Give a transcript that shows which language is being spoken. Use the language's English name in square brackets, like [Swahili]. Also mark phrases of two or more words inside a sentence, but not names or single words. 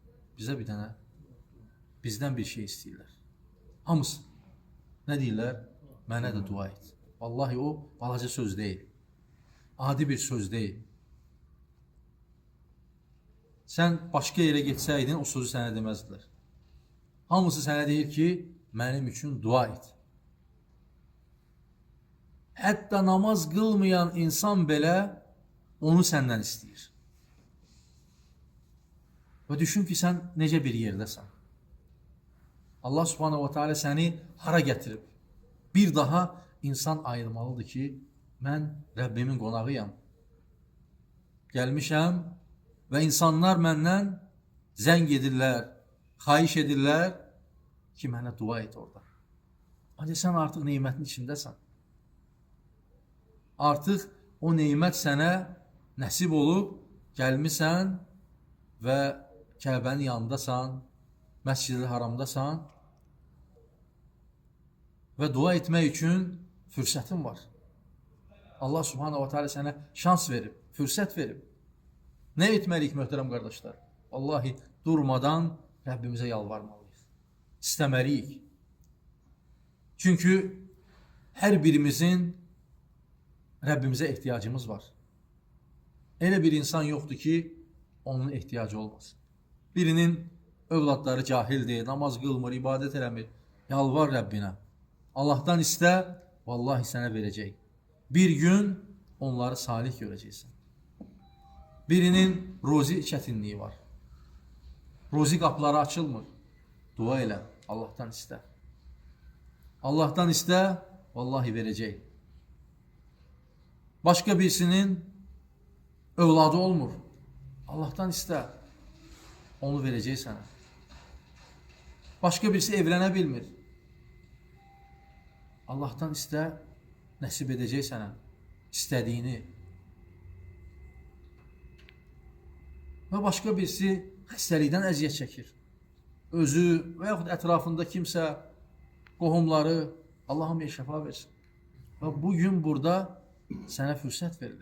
[Turkish] Bizden bir şey istiyorlar. [Azerbaijani] Hamısı. [Turkish] Ne diyorlar? [Azerbaijani] Mənə de dua et. [Turkish] Vallahi o balaca söz değil. Adi bir söz değil. Sen başka yere geçseydin o sözü [Azerbaijani] sənə deməzdilər. Hamısı sənə deyir ki, mənim üçün dua et. Hətta namaz qılmayan insan belə onu səndən istəyir. Və düşün ki, sən necə bir yerdəsən. [Arabic] الله سبحانه وتعالى [Azerbaijani] səni hara gətirib. Bir daha insan ayırmalıdır ki, mən Rabbimin qonağıyam. Gəlmişəm və insanlar məndən zəng edirlər, xahiş edirlər ki, mənə dua et orada. Hadi sən artıq nimətin içindəsən. Artıq o nimət sənə nəsib olub, gəlmisən və Kəbənin yanındasan, Məscid-i Haramdasan və dua etmək üçün fürsətin var. [Arabic] الله سبحانه وتعالى [Azerbaijani] sənə şans verib, fürsət verib. Ne etməliyik möhtərəm qardaşlar? Vallahi durmadan Rabbimizə yalvarmalıyıq. İstəməliyik. [Turkish] Çünkü her birimizin Rabbimize ihtiyacımız var. [Azerbaijani] Elə bir insan yoktur ki, onun ihtiyacı olmasın. Birinin övladları cahildir, namaz qılmır, ibadət eləmir. Yalvar Rabbinə. [Turkish] Allah'tan iste, [Azerbaijani] vallahi sənə verəcək. Bir gün onları salih görəcəksən. Birinin ruzi çətinliyi var. Ruzi qapıları açılmır. Dua elə, [Turkish] Allah'tan iste. Allah'tan iste, [Azerbaijani] vallahi verəcək. [Turkish] Başka birisinin övladı olmur. Allah'tan iste. Onu vereceği sana. Başka birisi evlenebilmir. Allah'tan iste, [Azerbaijani] nəsib edəcək sənə istədiyini. Və başqa birisi xəstəlikdən əziyyət çəkir. Özü və yaxud ətrafında kimsə, qohumları, Allahım şəfa versin. Və bugün burada sənə fürsət verilir.